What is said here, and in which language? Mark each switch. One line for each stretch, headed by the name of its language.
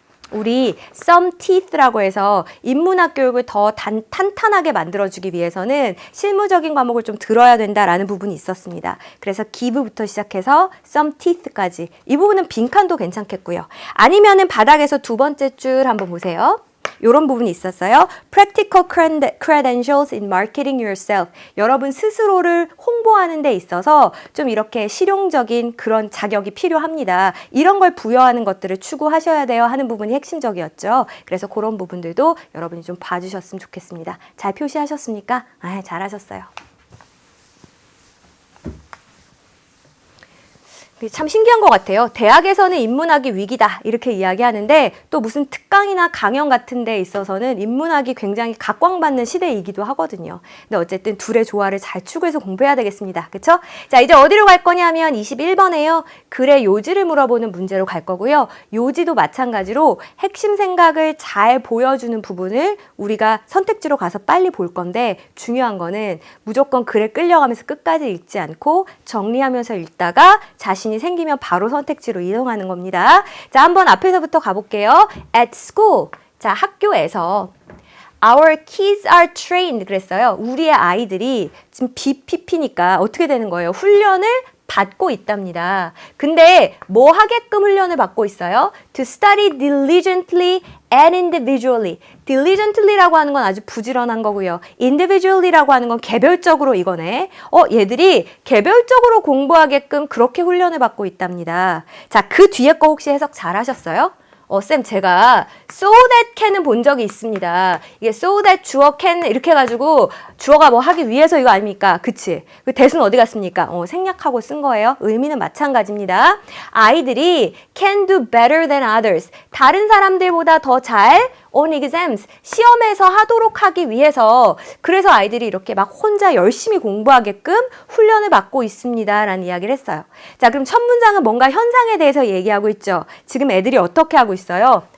Korean: 우리
English: some teeth
Korean: 라고 해서 인문학 교육을 더 탄탄하게 만들어주기 위해서는 실무적인 과목을 좀 들어야 된다라는 부분이 있었습니다. 그래서 give부터 시작해서
English: some teeth
Korean: 까지 이 부분은 빈칸도 괜찮겠고요. 아니면은 바닥에서 2번째 줄 한번 보세요. 이런 부분이 있었어요.
English: Practical credentials in marketing yourself.
Korean: 여러분 스스로를 홍보하는 데 있어서 좀 이렇게 실용적인 그런 자격이 필요합니다. 이런 걸 부여하는 것들을 추구하셔야 돼요 하는 부분이 핵심적이었죠. 그래서 그런 부분들도 여러분이 좀 봐주셨으면 좋겠습니다. 잘 표시하셨습니까? 잘하셨어요. 참 신기한 것 같아요. 대학에서는 인문학이 위기다 이렇게 이야기하는데 또 무슨 특강이나 강연 같은 데 있어서는 인문학이 굉장히 각광받는 시대이기도 하거든요. 근데 어쨌든 둘의 조화를 잘 추구해서 공부해야 되겠습니다. 그쵸? 자, 이제 어디로 갈 거냐면 21번에요. 글의 요지를 물어보는 문제로 갈 거고요. 요지도 마찬가지로 핵심 생각을 잘 보여주는 부분을 우리가 선택지로 가서 빨리 볼 건데 중요한 거는 무조건 글에 끌려가면서 끝까지 읽지 않고 정리하면서 읽다가 자신이 생기면 바로 선택지로 이동하는 겁니다. 자, 한번 앞에서부터 가볼게요.
English: At school.
Korean: 자, 학교에서
English: Our kids are trained
Korean: 그랬어요. 우리의 아이들이 지금 BPP니까 어떻게 되는 거예요? 훈련을 받고 있답니다. 근데 뭐 하게끔 훈련을 받고 있어요?
English: To study diligently and individually.
Korean: diligently라고 하는 건 아주 부지런한 거고요. individually라고 하는 건 개별적으로 이거네. 얘들이 개별적으로 공부하게끔 그렇게 훈련을 받고 있답니다. 자, 그 뒤에 거 혹시 해석 잘 하셨어요? 쌤, 제가
English: so that can
Korean: 은 본 적이 있습니다. 이게 so that 주어 can 이렇게 해가지고 주어가 뭐 하기 위해서 이거 아닙니까? 그치? 그 대수는 어디 갔습니까? 생략하고 쓴 거예요. 의미는 마찬가지입니다. 아이들이
English: can do better than others.
Korean: 다른 사람들보다 더 잘
English: on exams.
Korean: 시험에서 하도록 하기 위해서 그래서 아이들이 이렇게 막 혼자 열심히 공부하게끔 훈련을 받고 있습니다. 라는 이야기를 했어요. 자, 그럼 첫 문장은 뭔가 현상에 대해서 얘기하고 있죠. 지금 애들이 어떻게 하고 있어요?